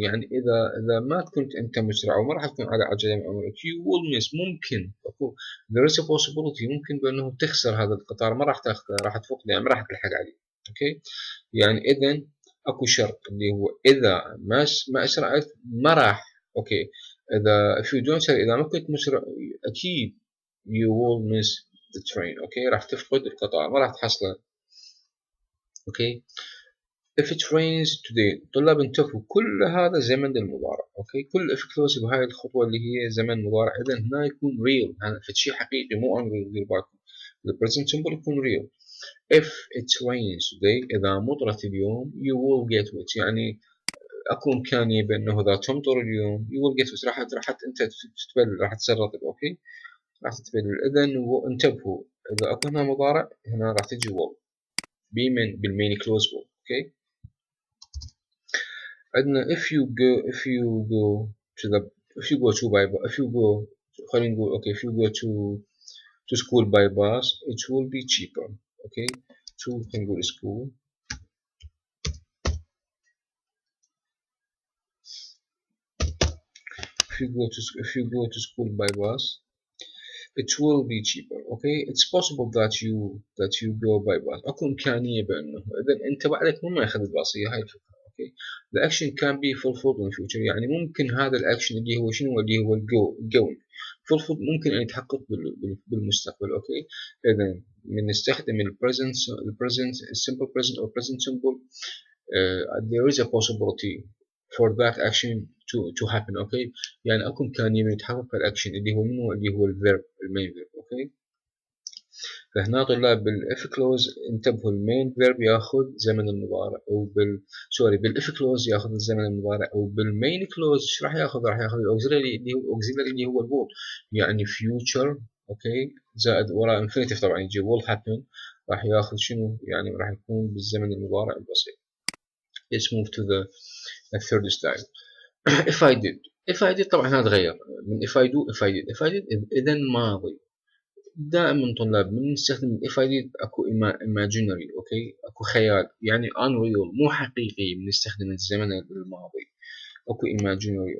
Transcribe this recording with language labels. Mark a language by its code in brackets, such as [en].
[ar] يعني إذا ما كنت أنت مسرع وما راح تكون على عجلة مع عمرك [en] you will miss [ar] ممكن [en] there is a possibility [ar] ممكن بأنه تخسر هذا القطار، ما راح تاخذه، راح تفوق يعني ما راح تلحق عليه. okay، يعني إذن أكو شرط اللي هو إذا ما أسرعت ما راح. [en] okay، إذا if you don't hurry [ar] إذا ما كنت مسرع أكيد [en] you will miss the train. [ar] okay، راح تفقد القطار ما راح تحصله. [en] okay، if it rains today. [ar] طلاب انتبهوا كل هذا زمن المضارع. okay، كل if clause بهاي الخطوة اللي هي زمن مضارع. إذا هنا يكون real، هذا شيء حقيقي مو أمر دير بالكم. [en] the present simple يكون real. if it rains today [ar] إذا مطرت اليوم [en] you will get wet، يعني [ar] اكو امكانيه بانه اذا تمطر اليوم [en] you will get [ar] راح انت تتبلل، راح تصير رطب. اوكي راح تتبلل. اذا انتبهوا اذا اكو هنا مضارع هنا راح تجي will بمن بالمين كلوز will. اوكي عندنا [en] if you go to the if you go [ar] خلينا نقول اوكي [en] if you go to school by bus it will be cheaper. Okay to [ar] خلينا نقول [en] school if you go to school by bus it will be cheaper. okay it's possible that you go by bus. [ar] اكو امكانيه بانه اذا انت بعدك مو ماخذ الباص، هي هاي الفكره. اوكي [en] the action can be fulfilled in future، [ar] يعني ممكن هذا الاكشن اللي هو شنو اللي هو going fulfilled ممكن ان يتحقق بالمستقبل. اوكي اذا من نستخدم البريزنت [en] simple present or present simple there is a possibility for that action to happen. [ar] اوكي يعني اكو امكانيه من يتحقق الاكشن اللي هو منو اللي هو الفيرب المين فيرب. اوكي فهنا طلاب بالاف كلوز انتبهوا المين فيرب ياخذ زمن المضارع، او سوري بالاف كلوز ياخذ الزمن المضارع، او بالمين كلوز ايش راح ياخذ؟ راح ياخذ الاوكسيلري اللي هو الوول، يعني future. اوكي زائد وراء انفينيتيف طبعا يجي will happen، راح ياخذ شنو؟ يعني راح يكون بالزمن المضارع البسيط. [en] Let's move to the third style. if I did [ar] طبعا هذا تغير من if I did اذا ماضي. دائما طلاب من نستخدم if I did اكو imaginary. اوكي اكو خيال يعني unreal مو حقيقي، بنستخدم الزمن الماضي اكو imaginary.